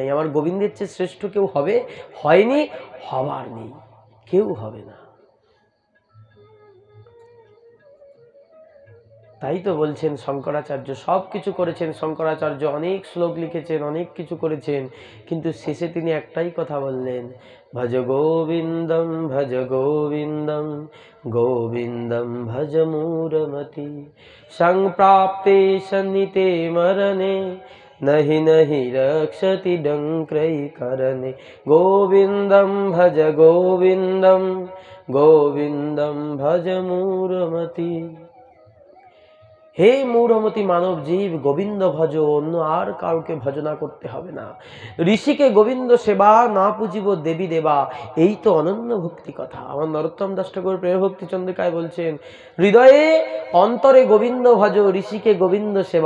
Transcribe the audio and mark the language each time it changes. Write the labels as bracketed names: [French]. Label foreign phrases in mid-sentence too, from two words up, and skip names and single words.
[Bangla] আমার গোবিন্দের চেয়ে শ্রেষ্ঠ কেউ হবে, হয়নি, হবার নেই, কেউ হবে না। তাই তো বলছেন শঙ্করাচার্য সব কিছু করেছেন। শঙ্করাচার্য অনেক শ্লোক লিখেছেন, অনেক কিছু করেছেন, কিন্তু শেষে তিনি একটাই কথা বললেন, [Sanskrit] ভজ গোবিন্দম ভজ গোবিন্দম গোবিন্দম ভজ মূঢ়মতি সংপ্রাপ্তে সন্নিতে মরণে नहि नहि रक्षति डंक्रैकरणे गोविंदम भज गोविंदम गोविंदम भज मूढ़मति। [Bangla] হে মূঢ়মতি মানব জীব, গোবিন্দ ভজ, অন্য আর কাউকে ভজনা করতে হবে না। ঋষিকে গোবিন্দ সেবা, না পুজিব দেবী দেবা, এই তো অনন্য ভক্তি কথা। আমার নরোত্তম দাস ঠাকুর প্রেম ভক্তি চন্দ্রিকায় বলছেন, হৃদয়ে অন্তরে গোবিন্দ ভজ, ঋষিকে গোবিন্দ সেবা।